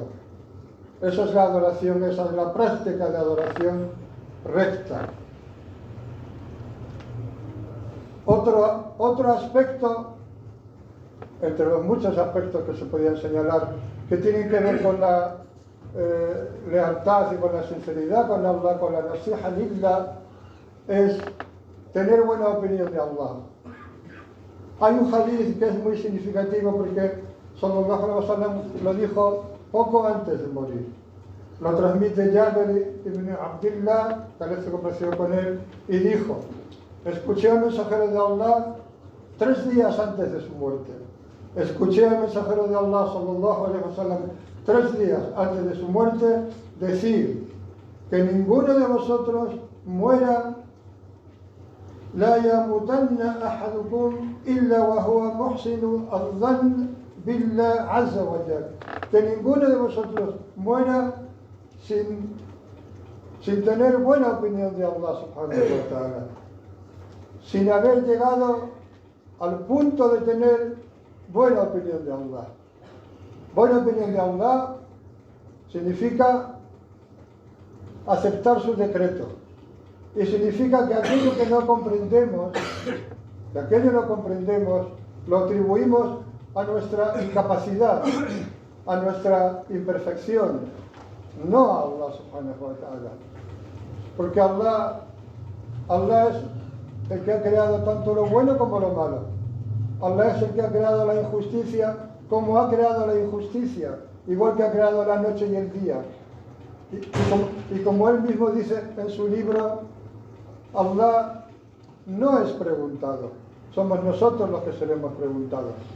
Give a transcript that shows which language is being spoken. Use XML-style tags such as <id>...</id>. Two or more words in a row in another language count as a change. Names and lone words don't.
<es>Esa es la adoración, esa es la práctica de adoración recta. Otro aspecto, entre los muchos aspectos que se podían señalar, que tienen que ver con la lealtad y con la sinceridad con Allah, con la</es> <ar>نصيحة لله,</ar> <es>es tener buena opinión de Allah. Hay un hadith que es muy significativo porque</es> <ar>صلى الله عليه وسلم</ar> <es>lo dijo poco antes de morir. Lo transmite Jabir ibn Abdullah, que se complació con él, y dijo: escuché al mensajero de Allah 3 días antes de su muerte. Escuché al mensajero de Allah</es> <ar>صلى الله عليه وسلم</ar> <es>3 días antes de su muerte decir que ninguno de vosotros muera</es> <ar>لا يموتن أحدكم إلا وهو محسن الظن بالله عز وجل.</ar> <es>Que ninguno de vosotros muera sin tener buena opinión de Allah</es> <ar>سبحانه وتعالى,</ar> <es>sin haber llegado al punto de tener buena opinión de Allah. Buena opinión de Allah significa aceptar su decreto. Y significa que aquello que no comprendemos, lo atribuimos a nuestra incapacidad, a nuestra imperfección, no a Allah</es> <ar>سبحانه وتعالى.</ar> <es>Porque Allah es el que ha creado tanto lo bueno como lo malo. Allah es el que ha creado la injusticia como ha creado la injusticia, igual que ha creado la noche y el día. Y como él mismo dice en su libro, Allah no es preguntado, somos nosotros los que seremos preguntados.</es>